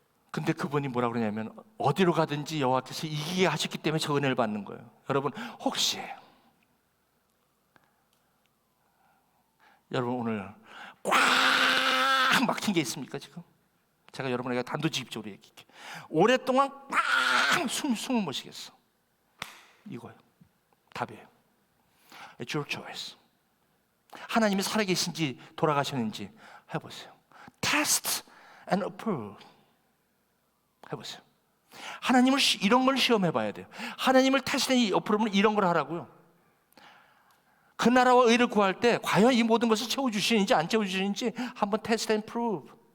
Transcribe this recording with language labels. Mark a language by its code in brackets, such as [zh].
[ko] 근데 그분이 뭐라 그러냐면 어디로 가든지 여호와께서 이기게 하셨기 때문에 저 은혜를 받는 거예요. 여러분 혹시 여러분 오늘 꽉 막힌 게 있습니까 지금? 제가 여러분에게 단도직입적으로 얘기할게요. 오랫동안 꽉 숨을 못 쉬겠어. 이거예요. 답이에요. [en] It's your choice. [ko] 하나님이 살아계신지 돌아가셨는지 해보세요. [en] Test and approve. [ko] 해보세요. 하나님을 이런 걸 시험해 봐야 돼요. 하나님을 테스트 [en] and approve [ko] 는 이런 걸 하라고요. 그 나라와 의를 구할 때 과연 이 모든 것을 채워주시는지 안 채워주시는지 한번 테스트 앤 프루브.